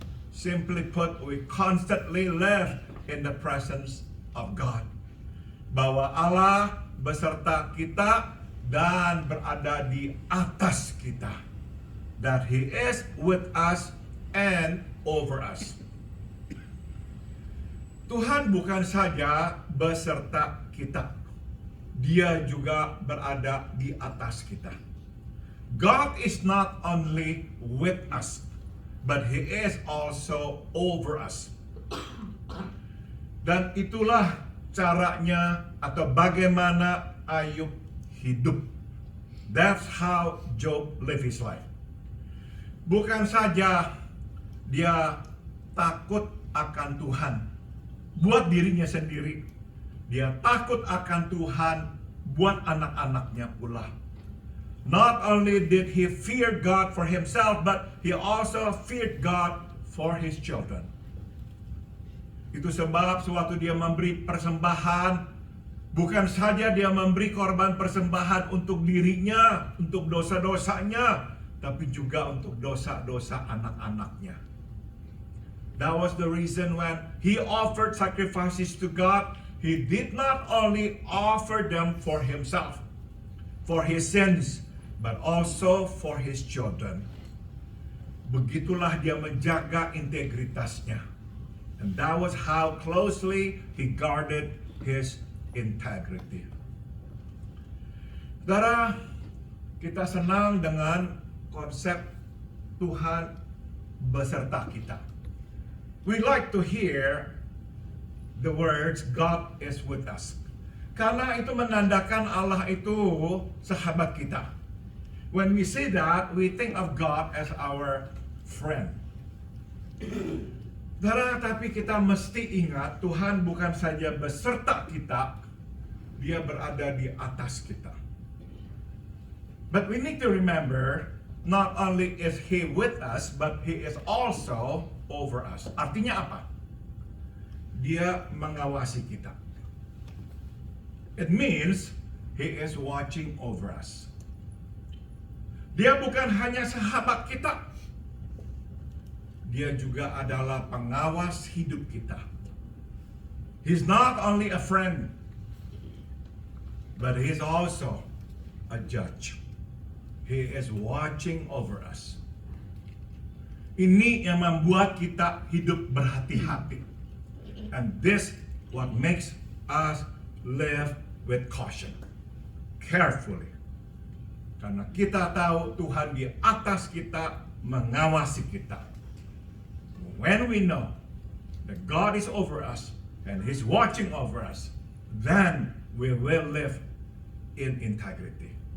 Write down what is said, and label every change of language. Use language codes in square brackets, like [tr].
[en] Simply put, we constantly live in the presence of God. [id] Bahwa Allah beserta kita dan berada di atas kita. [en] That He is with us and over us. [id] Tuhan bukan saja beserta kita, Dia juga berada di atas kita. [en] God is not only with us, but He is also over us. [id] Dan itulah caranya atau bagaimana Ayub hidup. [en] That's how Job lived his life. [id] Bukan saja dia takut akan Tuhan buat dirinya sendiri, dia takut akan Tuhan buat anak-anaknya pula. [en] Not only did he fear God for himself, but he also feared God for his children. [id] Itu sebab sewaktu dia memberi persembahan, bukan saja dia memberi korban persembahan untuk dirinya, untuk dosa-dosanya, tapi juga untuk dosa-dosa anak-anaknya. [en] That was the reason when he offered sacrifices to God, he did not only offer them for himself, for his sins, but also for his children. [id] Begitulah dia menjaga integritasnya. [en] And that was how closely he guarded his integrity. [id] Saudara, kita senang dengan konsep Tuhan beserta kita. [en] We like to hear the words God is with us. [id] Karena itu menandakan Allah itu sahabat kita. [en] When we say that, we think of God as our friend. [id] Tapi kita mesti ingat Tuhan bukan saja beserta kita, dia berada di atas kita. [en] But we need to remember, not only is He with us, but He is also over us. [id] Artinya apa? Dia mengawasi kita. [en] It means He is watching over us. [id] Dia bukan hanya sahabat kita, dia juga adalah pengawas hidup kita. [en] He's not only a friend, but He's also a judge. He is watching over us. [id] Ini yang membuat kita hidup berhati-hati. [en] And this what makes us live with caution, carefully. [id] Karena kita tahu Tuhan di atas kita, mengawasi kita. [en] When we know that God is over us and He's watching over us, then we will live in integrity.